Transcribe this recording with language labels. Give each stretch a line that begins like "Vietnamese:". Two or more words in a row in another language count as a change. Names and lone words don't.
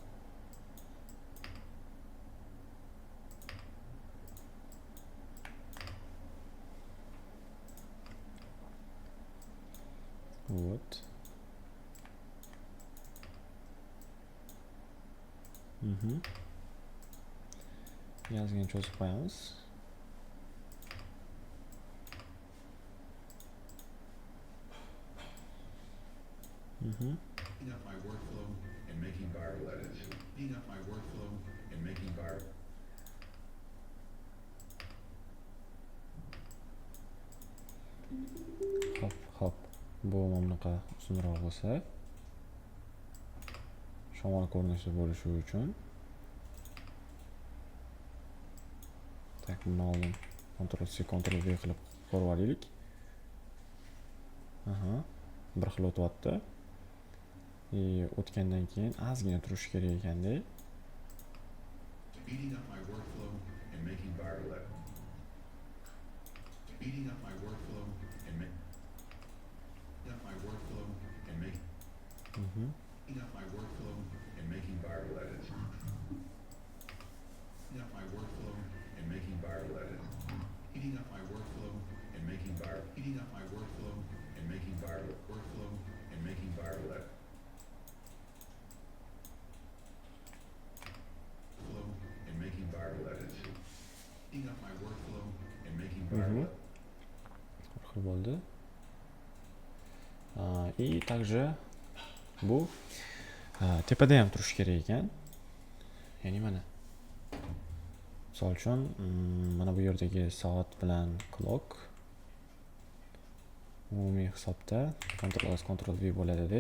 Uzbek: Вот. Yazgini cho'zib qo'yamiz.
English: Speeding up my workflow and making viral edits. Speeding up my workflow and making viral.
Uzbek: Hop. Bu mamlaqa uzunroq bo'lsa, shamol ko'rinishi bo'lishi uchun tak buni oldin Ctrl C, Ctrl V qilib ko'rib olaylik. Bir xil o'tyapti. O'tgandan keyin ozgina turishi kerak ekanda.
English: Speeding up my workflow and making viral edits. Speeding up my workflow and making Speeding up my workflow and making viral edits. Speeding up my workflow and making viral edits. Speeding up my workflow and making viral. Speeding up my workflow and making viral workflow and making viral edits. Flow and making viral edits. Speeding up my workflow and making viral.
Uzbek: Xil bo'ldi.
Russian: И также
Uzbek: bu tepada ham turishi kerak ekan. Ya'ni mana misol uchun mana bu yerdagi soat bilan clock umumiy hisobda Ctrl S Ctrl V bo'ladi-da.